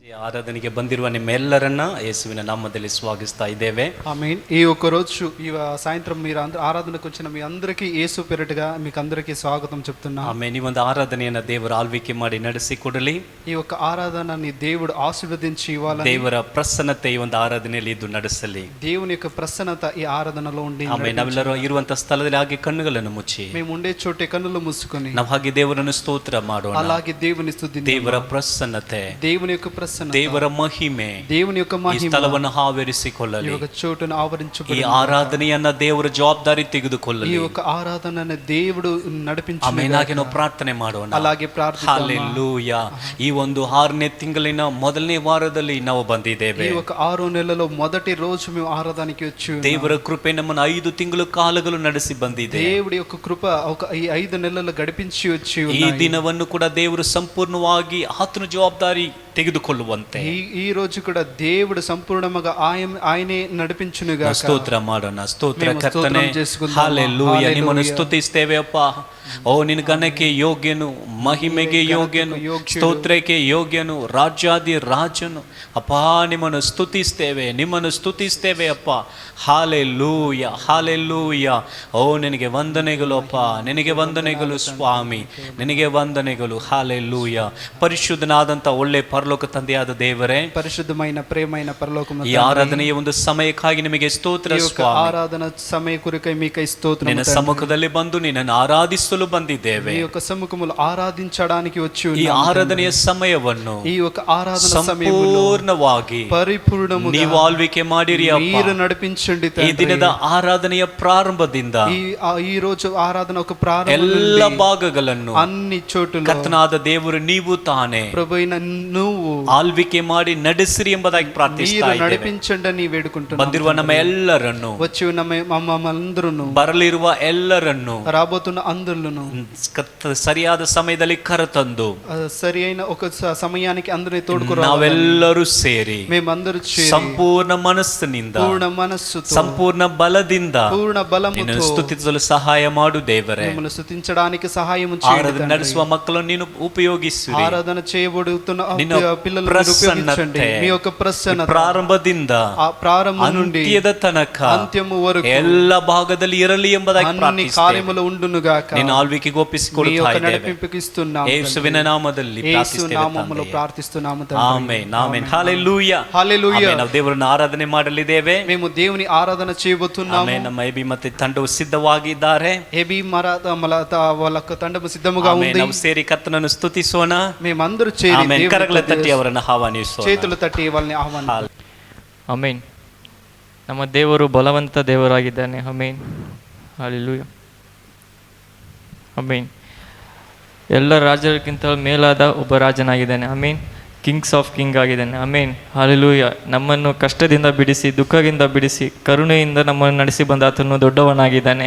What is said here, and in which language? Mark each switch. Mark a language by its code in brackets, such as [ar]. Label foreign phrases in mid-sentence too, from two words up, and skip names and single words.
[kn] ಆರಾಧನೆಗೆ ಬಂದಿರುವ ನಿಮ್ಮೆಲ್ಲರನ್ನ ಯೇಸುವಿನ నామದಲ್ಲಿ స్వాగతిస్తా ఇదేవే [te] ఆమేన్. ఈ ఒక్క రోజు ఈ సాయంత్రం మీరు ఆరాధనకు వచ్చిన మీ అందరికీ యేసు పేరిటగా మీకు అందరికీ స్వాగతం చెప్తున్నా. ఆమేన్. [kn] ఈ ಒಂದು ಆರಾಧನೆಯನ್ನ ದೇವರು ಆಳ್ವಿಕೆ ಮಾಡಿ ನಡೆಸಿಕೊಡಲಿ. [te] ఈ ఒక్క ఆరాధనని దేవుడు ఆశీర్వదించి ఇవ్వాలని, [kn] ದೇವರ ಪ್ರಸನ್ನತೆ ಈ ಒಂದು ಆರಾಧನೆಯಲ್ಲಿ ಇದ್ದು ನಡೆಸಲಿ. [te] దేవుని యొక్క ప్రసన్నత ఈ ఆరాధనలో ఉండి. [kn] ಆಮేನ್. ನಾವೆಲ್ಲರೂ ಇರುವಂತ ಸ್ಥಳದಲ್ಲಿ ಹಾಗೆ ಕಣ್ಣುಗಳನ್ನು ಮುಚ್ಚಿ, [te] మేము ఉండే చోటే కన్నులు మూసుకొని [kn] ನಾವು ಹಾಗೆ ದೇವರನ್ನು ಸ್ತೋತ್ರ ಮಾಡೋಣ. [te] అలాగే దేవుని స్తుతిద్దాం. [kn] ದೇವರ ಪ್ರಸನ್ನತೆ, [te] దేవుని యొక్క ప్రసన్నత, [kn] ದೇವರ ಮಹಿಮೆ [te] దేవుని యొక్క [kn] ಈ [te] మహిమ [kn] ಸ್ಥಳವನ್ನು ಆವರಿಸಿಕೊಳ್ಳಲಿ. [te] ఈ యొక్క చోటును [kn] ಈ [te] ఆవరించబడి [kn] ಆರಾಧನೆಯನ್ನ ದೇವರ ಜವಾಬ್ದಾರಿ ತೆಗೆದುಕೊಳ್ಳಲಿ. [te] ఈ యొక్క ఆరాధనను దేవుడు నడిపించు. [kn] ಆಮೇನ್. ಹಾಗೆ ನಾವು ಪ್ರಾರ್ಥನೆ ಮಾಡೋಣ. [te] అలాగే ప్రార్థిద్దాం. హల్లెలూయా. [kn] ಈ ಒಂದು 6ನೇ ತಿಂಗಳಿನ ಮೊದಲನೇ ವಾರದಲ್ಲಿ ನಾವು ಬಂದಿದ್ದೇವೆ. [te] ఈ ఒక 6వ నెలలో మొదటి రోజు మేము ఆరాధనకి వచ్చి [kn] ದೇವರ ಕೃಪೆ ನಮ್ಮನ್ನು 5 ತಿಂಗಳು ಕಾಲಗಳು ನಡೆಸಿ ಬಂದಿದೆ. [te] దేవుడి యొక్క కృప ఒక ఈ 5 నెలలు గడిపించి వచ్చి [kn] ಈ ದಿನವನ್ನು ಕೂಡ ದೇವರು ಸಂಪೂರ್ಣವಾಗಿ ಆತನ ಜವಾಬ್ದಾರಿ ತೆಗೆದುಕೊಳ್ಳುವಂತೆ [te] ఈ రోజు కూడా దేవుడు సంపూర్ణంగా ఆయనే నడిపించునుగా. [kn] ಸ್ತೋತ್ರ ಮಾಡೋಣ. ಸ್ತೋತ್ರ ಕರ್ತನೇ, ಹಲ್ಲೆಲೂಯಾ. ನಿಮ್ಮನ್ನು ಸ್ತುತಿಸ್ತೇವೆ ಅಪ್ಪ. ಓ ನಿನ್ನ ಘನಕ್ಕೆ ಯೋಗ್ಯನು, ಮಹಿಮೆಗೆ ಯೋಗ್ಯನು, ಸ್ತೋತ್ರಕ್ಕೆ ಯೋಗ್ಯನು, ರಾಜ್ಯಾದಿ ರಾಜನು ಅಪ್ಪ. ನಿಮ್ಮನ್ನು ಸ್ತುತಿಸ್ತೇವೆ, ನಿಮ್ಮನ್ನು ಸ್ತುತಿಸ್ತೇವೆ ಅಪ್ಪ. ಹಾಲೆಲೂಯಾ, ಹಾಲೆಲೂಯಾ. ಓ ನಿನಗೆ ವಂದನೆಗಳು ಅಪ್ಪ, ನಿನಗೆ ವಂದನೆಗಳು ಸ್ವಾಮಿ, ನಿನಗೆ ವಂದನೆಗಳು. ಹಾಲೆಲೂಯಾ. ಪರಿಶುದ್ಧನಾದಂತ ಒಳ್ಳೆ ಪರಲೋಕ ತಂದೆಯಾದ ದೇವರೇ, [te] ಪರಿಶುದ್ಧమైన ప్రేమైన పరలోకము, [kn] ಈ ಆರಾಧನೆಯ ಒಂದು ಸಮಯಕ್ಕಾಗಿ ನಿಮಗೆ ಸ್ತೋತ್ರ ಸ್ವಾಮಿ. [te] ఆరాధనా సమయ కురికై మీకై స్తోత్రం. [kn] ನಿನ್ನ ಸಮ್ಮುಖದಲ್ಲಿ ಬಂದು ನಿನ್ನನ್ನು ಆರಾಧಿಸಲು ಬಂದಿದ್ದೇವೆ. [te] ఈ యొక్క సముఖములో ఆరాధించడానికి వచ్చి [kn] ಈ ಆರಾಧನೆಯ ಸಮಯವನ್ನು [te] ఈ యొక్క ఆరాధన సమయములో [kn] ಸಂಪೂರ್ಣವಾಗಿ [te] ಪರಿಪೂರ್ಣముగా [kn] ನೀವು ಆಳ್ವಿಕೆ ಮಾಡಿರಿ ಅಪ್ಪ. [te] మీరు నడిపించండి తండ్రి. [kn] ಈ ದಿನದ ಆರಾಧನೆಯ ಪ್ರಾರಂಭದಿಂದ [te] ఈ రోజు ఆరాధన ఒక ప్రారంభం [kn] ಎಲ್ಲ ಭಾಗಗಳನ್ನು [te] అన్ని చోటులో [kn] ಕರ್ತನಾದ ದೇವರು ನೀವು ತಾನೇ [te] ప్రభువైన నువ్వు [kn] ಆಳ್ವಿಕೆ ಮಾಡಿ ನಡೆಸಿರಿ ಎಂಬುದಾಗಿ ಪ್ರಾರ್ಥಿಸ್ತಾ [te] మీరు [kn] ಇದ್ದೇವೆ. [te] ನడిపించండి అని వేడుకుంటున్నాము. [kn] ಬಂದಿರುವ ನಮ್ಮ ಎಲ್ಲರನ್ನು, [te] వచ్చి ఉన్న మమ్మందరూను, [kn] ಬರಲಿರುವ ಎಲ್ಲರನ್ನು [te] రాబోతున్న అందరును [kn] ಸರಿಯಾದ ಸಮಯದಲ್ಲಿ ಕರೆತಂದು [te] సరి అయిన ఒక సమయానికి అందరిని తోడుకురా. [kn] ನಾವೆಲ್ಲರೂ ಸೇರಿ [te] మేమందరూ [kn] ಸಂಪೂರ್ಣ ಮನಸ್ಸಿನಿಂದ, [te] పూర్ణ మనస్సుతో, [kn] ಸಂಪೂರ್ಣ ಬಲದಿಂದ [te] పూర్ణ బలముతో [kn] ನಿನ್ನನ್ನು ಸ್ತುತಿಸಲು ಸಹಾಯ ಮಾಡು ದೇವರೇ. [te] మిమ్మల్ని స్తుతించడానికి సహాయం [kn] ಆರಾಧನೆ [te] చేయండి. [kn] ನಡೆಸುವ ಮಕ್ಕಳನ್ನು ನೀನು ಉಪಯೋಗಿಸು. [te] ఆరాధన చేయబడుతున్న [kn] ನಿನ್ನ [te] పిల్లలను ఉపయోగించండి. మీ యొక్క ప్రసన్నత [kn] ಪ್ರಾರಂಭದಿಂದ [te] ఆ ప్రారంభం నుండి [kn] ಅಂತ್ಯದ ತನಕ [te] అంత్యము వరకు [kn] ಎಲ್ಲ ಭಾಗದಲ್ಲಿ ಇರಲಿ ಎಂಬುದಾಗಿ [te] అన్ని [kn] ಪ್ರಾರ್ಥಿಸುತ್ತೇವೆ. [te] కార్యములు ఉండునుగాక. [kn] ನಿನ್ನ ಆಳ್ವಿಕೆಗೆ [te] మీ [kn] ಒಪ್ಪಿಸಿಕೊಡುತ್ತಾ [te] యొక్క [kn] ಇದ್ದೇವೆ. [te] నడిపింపుకి ఇస్తున్నాము. [kn] ಯೇಸುವಿನ ನಾಮದಲ್ಲಿ [te] యేసు [kn] ಪ್ರಾರ್ಥಿಸುತ್ತೇವೆ [te] నామములో [kn] ತಂದೆಯೇ. [te] ప్రార్థిస్తున్నాము [kn] ಆಮೆನ್, ಆಮೆನ್. ಹಲ್ಲೆಲೂಯಾ, [te] హల్లెలూయా. [kn] ಆಮೆನ್. ನಾವು ದೇವರನ್ನು ಆರಾಧನೆ ಮಾಡಲಿದ್ದೇವೆ. [te] మేము దేవుని ఆరాధన చేయబోతున్నాము. [kn] ಆಮೆನ್. ನಮ್ಮ ಎಬಿ ಮತ್ತೆ ತಂಡವು ಸಿದ್ಧವಾಗಿದ್ದಾರೆ. [te] ఏబి మలత వాళ్ళ తండము సిద్ధముగా [kn] ಆಮೆನ್. [te] ఉంది. [kn] ನಾವು ಸೇರಿ ಕರ್ತನನ್ನು ಸ್ತುತಿಸೋಣ. [te] మేమందరూ చేరి [kn] ಆಮೆನ್. [te] దేవుని [kn] ಕರಗಳ ತಟ್ಟಿ ಅವರನ್ನು ಆಹ್ವಾನಿಸೋಣ. [te] చేతులు తట్టి వాళ్ళని ఆహ్వానిస్తాం. [kn] ಆಮೆನ್. ನಮ್ಮ ದೇವರು ಬಲವಂತ ದೇವರಾಗಿದ್ದಾನೆ. ಆಮೆನ್. ಹಲ್ಲೆಲೂಯಾ. ಆಮೆನ್. ಎಲ್ಲ ರಾಜರಿಗಿಂತ ಮೇಲಾದ ಒಬ್ಬ ರಾಜನಾಗಿದ್ದಾನೆ. ಆಮೆನ್. [en] kings of king [kn] ಆಗಿದ್ದಾನೆ. ಆಮೆನ್. ಹಲ್ಲೆಲೂಯಾ. ನಮ್ಮನ್ನು ಕಷ್ಟದಿಂದ ಬಿಡಿಸಿ, ದುಃಖದಿಂದ ಬಿಡಿಸಿ, ಕರುಣೆಯಿಂದ ನಮ್ಮನ್ನು ನಡೆಸಿ ಬಂದ ಆತನು ದೊಡ್ಡವನಾಗಿದ್ದಾನೆ.